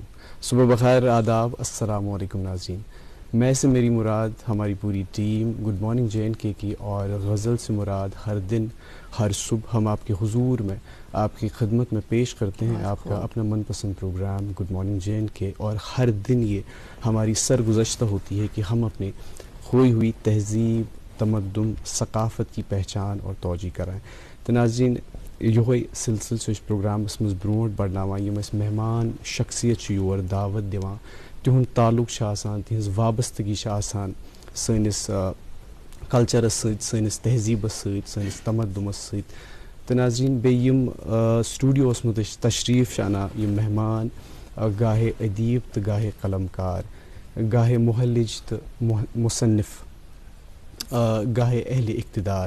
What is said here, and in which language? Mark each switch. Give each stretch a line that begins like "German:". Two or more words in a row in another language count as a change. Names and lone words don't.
Urdu: صبح بخیر، آداب، السلام علیکم ناظرین۔ میں سے میری مراد ہماری پوری ٹیم
English: Good Morning
Urdu: JNK کی، اور غزل سے مراد ہر دن ہر صبح ہم آپکے حضور میں آپکی خدمت میں پیش کرتے ہیں آپکا اپنا من پسند پروگرام
English: Good Morning
Urdu: JNK। اور ہر دن یہ ہماری سرگزشتہ ہوتی ہے کہ ہم اپنے کھوئی ہوئی تہذیب، تمدن، ثقافت کی پہچان اور توجی کرائیں. تو ناظرین,
Kashmiri: यह सिलसिल प्रोग्रामस मज ब्रोट बढ़ावान यम मेहमान शख्सियत योर दावत दिवान, तिहुंद ताल्लुक तिहंज वाबस्तगी सनिस कल्चरस सनिस तहजीबस सनिस तमद्दुमस सत। तो नाज़रीन, बे यम स्टूडियोस मज तशरीफ़ अना यम मेहमान गाहे अदीब तो गाहे कलमकार, गाहे मुहल्लिज तो मुसन्निफ, गाहे अहले इक़्तिदार।